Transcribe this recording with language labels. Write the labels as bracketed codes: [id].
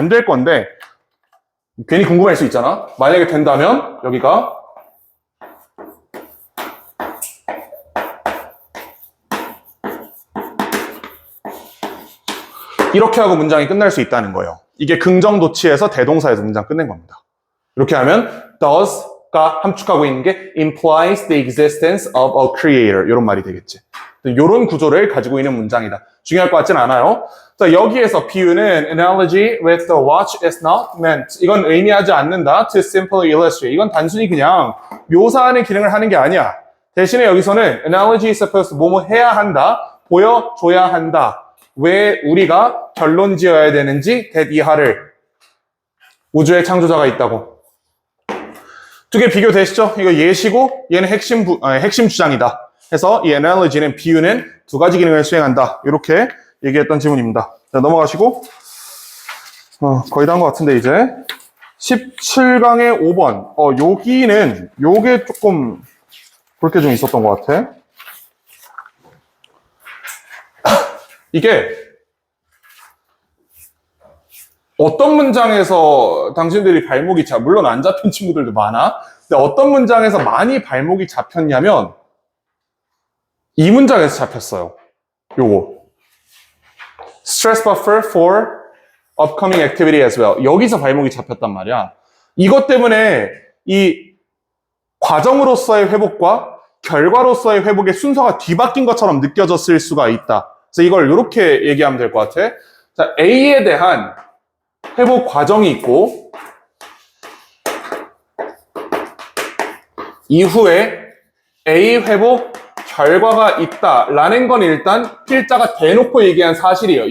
[ko] 안 될 건데 괜히 궁금할 수 있잖아. 만약에 된다면 여기가 이렇게 하고 문장이 끝날 수 있다는 거예요. 이게 긍정도치에서 대동사에서 문장 끝낸 겁니다. 이렇게 하면 does가 함축하고 있는 게 [en] implies the existence of a creator [ko] 이런 말이 되겠지. 이런 구조를 가지고 있는 문장이다. 중요할 것 같진 않아요. 자, 여기에서 비유는 [en] analogy with the watch is not meant. [ko] 이건 의미하지 않는다. [en] To simply illustrate. [ko] 이건 단순히 그냥 묘사하는 기능을 하는 게 아니야. 대신에 여기서는 [en] analogy is supposed to [ko] 뭐뭐 해야 한다. 보여줘야 한다. 왜 우리가 결론 지어야 되는지 that 이하를. 우주의 창조자가 있다고. 두 개 비교되시죠? 이거 예시고 얘는 핵심 주장이다. 해서 이 analogy는 비유는 두 가지 기능을 수행한다. 이렇게 얘기했던 지문입니다. 자, 넘어가시고 거의 다 한 것 같은데 이제 17강의 5번 여기는 요게 조금 볼 게 좀 있었던 것 같아. 이게 어떤 문장에서 당신들이 발목이 물론 안 잡힌 친구들도 많아. 근데 어떤 문장에서 많이 발목이 잡혔냐면 이 문장에서 잡혔어요. 요거. [en] Stress buffer for upcoming activity as well. [ko] 여기서 발목이 잡혔단 말이야. 이것 때문에 이 과정으로서의 회복과 결과로서의 회복의 순서가 뒤바뀐 것처럼 느껴졌을 수가 있다. 그래서 이걸 이렇게 얘기하면 될 것 같아. 자, A에 대한 회복 과정이 있고 이후에 A 회복 결과가 있다라는 건 일단 필자가 대놓고 얘기한 사실이에요.